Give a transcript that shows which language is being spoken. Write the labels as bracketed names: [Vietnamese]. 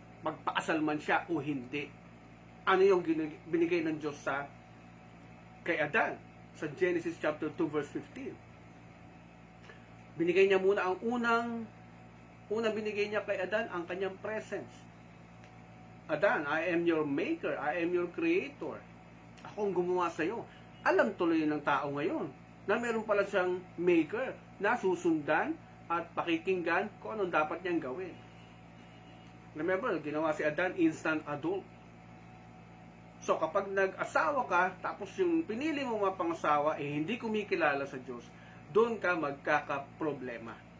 [Filipino] Magpaasal man siya o hindi. Ano yung binigay ng Diyos sa kay Adan sa Genesis chapter 2 verse 15. Binigay niya muna ang unang binigay niya kay Adan ang kanyang presence. [English] Adan, I am your maker, I am your creator. [Filipino] Ako ang gumawa sa iyo. Alam tuloy ng tao ngayon na meron pala siyang maker na susundan at pakikinggan kung anong dapat niyang gawin. Remember, ginawa si Adan instant adult. So kapag nag-asawa ka, tapos yung pinili mo mapangasawa hindi kumikilala sa Diyos, doon ka magkakaproblema.